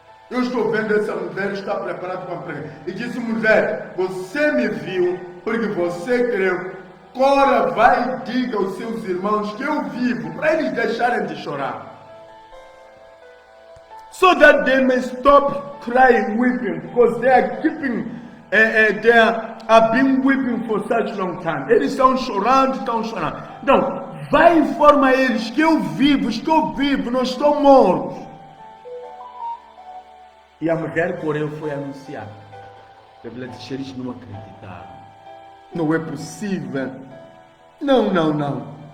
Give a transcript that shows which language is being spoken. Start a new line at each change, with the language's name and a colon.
Portuguese: Eu estou vendo essa mulher, está preparada para pregar. E disse, mulher, você me viu, porque você creu. Agora vai e diga aos seus irmãos que eu vivo, para eles deixarem de chorar.
English: So that they may stop crying, weeping, because they are keeping, they have been weeping for such long time.
Portuguese: Eles estão chorando. Então, vai e informa eles que eu vivo, estou vivo, não estou morto. E a mulher, porém, foi anunciar. A Bíblia diz que eles não acreditaram. Não é possível. Não.